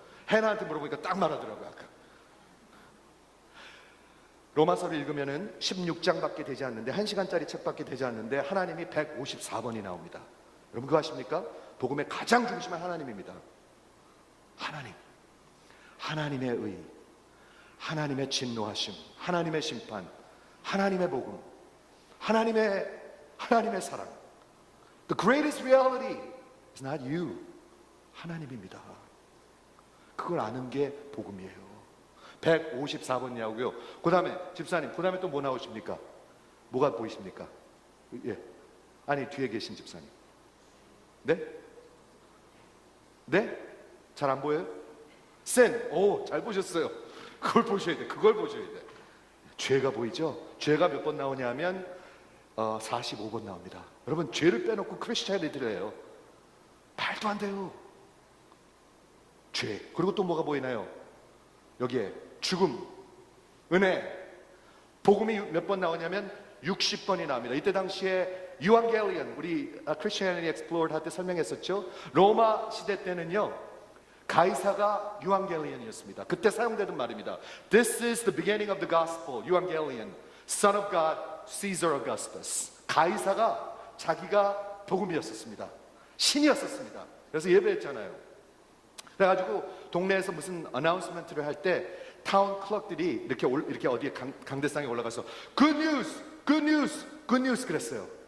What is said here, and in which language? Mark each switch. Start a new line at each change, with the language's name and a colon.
Korean: 해나한테 물어보니까 딱 말하더라고요. 아까 로마서를 읽으면은 16장밖에 되지 않는데, 1시간짜리 책밖에 되지 않는데 하나님이 154번이 나옵니다. 여러분 그거 아십니까? 복음의 가장 중심은 하나님입니다. 하나님의 의, 하나님의 진노하심, 하나님의 심판, 하나님의 복음, 하나님의 사랑.
English: The greatest reality is not you.
Korean: 하나님입니다. 그걸 아는 게 복음이에요. 154번이라고요. 그 다음에 집사님, 그 다음에 또 뭐 나오십니까? 뭐가 보이십니까? 예. 아니 뒤에 계신 집사님. 네? 네? 잘 안 보여요? sin. 오, 잘 보셨어요. 그걸 보셔야 돼. 죄가 보이죠? 죄가 몇 번 나오냐면 45번 나옵니다. 여러분 죄를 빼놓고 크리스찬이들이에요. 말도 안 돼요. 죄. 그리고 또 뭐가 보이나요? 여기에 죽음, 은혜, 복음이 몇 번 나오냐면 60번이 나옵니다. 이때 당시에 유앙겔리언, 우리 Christianity Explored 할 때 설명했었죠. 로마 시대 때는요, 가이사가 유앙겔리언이었습니다. 그때 사용되던 말입니다.
English: This is the beginning of the gospel. 유앙겔리언, son of God, Caesar Augustus.
Korean: 가이사가 자기가 복음이었었습니다. 신이었었습니다. 그래서 예배했잖아요. 그래가지고 동네에서 무슨 어나운스먼트를 할 때 타운 클럭들이 이렇게 어디에 강대상에 올라가서 Good news, good news, good news 그랬어요.